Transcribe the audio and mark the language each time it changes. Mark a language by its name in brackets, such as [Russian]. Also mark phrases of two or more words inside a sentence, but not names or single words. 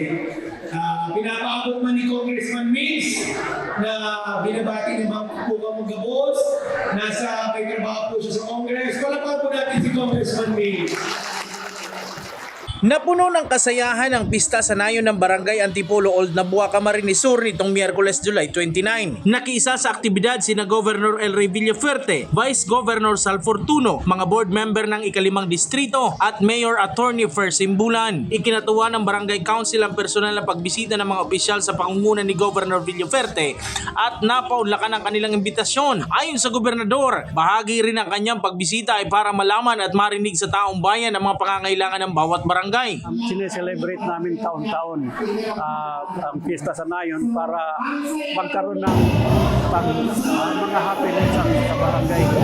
[Bikol] Pinapaabot man ni Congressman Mills na binabati ng mga kukuha mong gabos, nasa may trabaho po siya sa Congress. [Filipino] Palapakan po natin si Congressman Mills. Napuno ng kasayahan ang pista sa nayon ng Barangay Antipolo Old Nabua, Camarines Sur nitong Miyerkules, July 29. Nakiisa sa aktibidad sina Governor Elray Villafuerte, Vice Governor Sal Fortuno, mga board member ng ika-5 distrito at Mayor Attorney Fer Simbulan. Ikinatuwa ng Barangay Council ang personal na pagbisita ng mga opisyal sa pangunguna ni Governor Villafuerte at napaunlakan ang kanilang imbitasyon. Ayon sa gobernador, bahagi rin ang kanyang pagbisita ay para malaman at marinig sa taong bayan ang mga pangangailangan ng bawat barangay. Sineselebrate namin taon-taon ang Fiesta sa Nayon para magkaroon ng mga happenings sa barangay.